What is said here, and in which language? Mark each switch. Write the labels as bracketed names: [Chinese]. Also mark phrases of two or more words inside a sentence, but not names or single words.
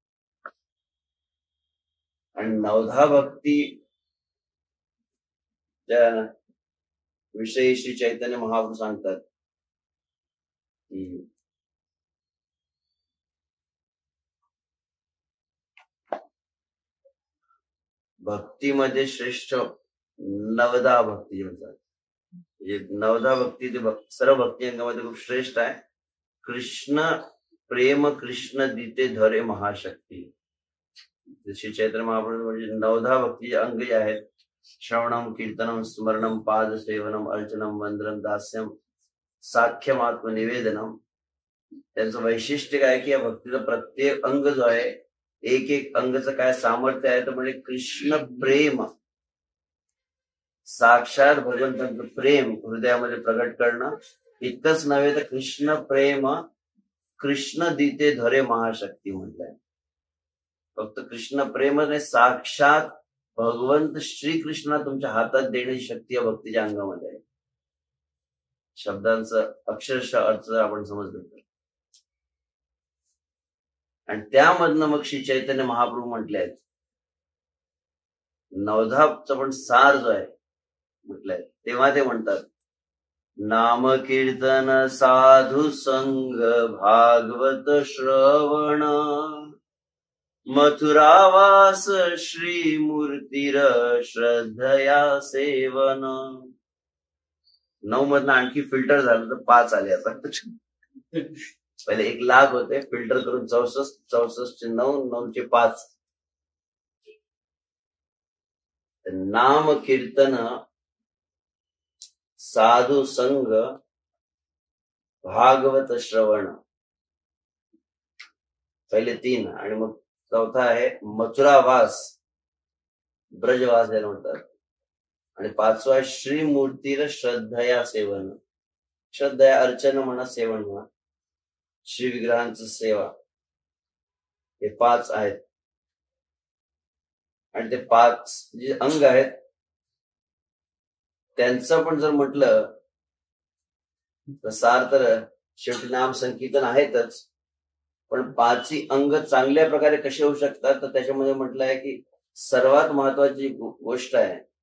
[Marathi] आणि 9धा भक्ती त्या विषयी श्री चैतन्य महाप्रभू सांगतात की भक्तीमध्ये श्रेष्ठ 9धा भक्ती म्हणतात. म्हणजे 9धा भक्ती ते सर्व भक्ती अंगामध्ये खूप श्रेष्ठ आहे. [Bangla] কৃষ্ণ প্রেম কৃষ্ণ দিতে ধরে মহাশক্তি. [Marathi] श्री चैतन्य महाप्रभू म्हणजे 9धा भक्तीचे अंग जे आहेत, [Sanskrit] श्रवणम कीर्तनम स्मरणम पाद सेवनम अर्चनम वंदनम दास्यम साख्यम आत्मनिवेदनम. [Marathi] त्यांचं वैशिष्ट्य काय की या भक्तीचा प्रत्येक अंग जो आहे, एक अंगाचं काय सामर्थ्य आहे तर म्हणजे कृष्ण प्रेम, साक्षात भगवंतांचं प्रेम हृदयामध्ये प्रगट करणं. इतकंच नव्हे तर [Bangla] কৃষ্ণ প্রেম কৃষ্ণ দিতে ধরে মহাশক্তি [Marathi] म्हटलंय. फक्त कृष्ण प्रेम नाही, साक्षात भगवंत श्रीकृष्ण तुमच्या हातात देण्याची शक्ती या भक्तीच्या अंगामध्ये आहे. शब्दांचं अक्षरशः अर्थ आपण समजलं तर. आणि त्यामधनं मग श्री चैतन्य महाप्रभू म्हटले आहेत 9धाचा पण सार जो आहे म्हटलंय, तेव्हा ते म्हणतात [Bangla] নাম কীর্তন সাধু সঙ্গ ভাগবত শ্রবণ মথুরাবাস শ্রী মূর্তির শ্রদ্ধয়া সেবন. [Marathi] 9 मधनं आणखी फिल्टर झालं तर 5 आले. आता पहिले 1,00,000 होते, फिल्टर करून 64 चे 9, 9 चे 5. नाम कीर्तन साधू संग भागवत श्रवण, पहिले 3. आणि मग 4था आहे मथुरावास, ब्रजवास याला म्हणतात. आणि 5वा आहे [Bangla] শ্রীমূর্তির শ্রদ্ধয়া সেবন. [Marathi] श्रद्धया अर्चन म्हणा, सेवन म्हणा, श्री विग्रहांचं सेवा. हे 5 आहेत. आणि ते 5 जे अंग आहेत त्यांचं पण जर म्हटलं तर सार तर शेवटी नाम संकीर्तन आहेतच, पण 5ही अंग चांगल्या प्रकारे कसे होऊ शकतात तर त्याच्यामध्ये म्हटलं आहे की सर्वात महत्वाची गोष्ट आहे,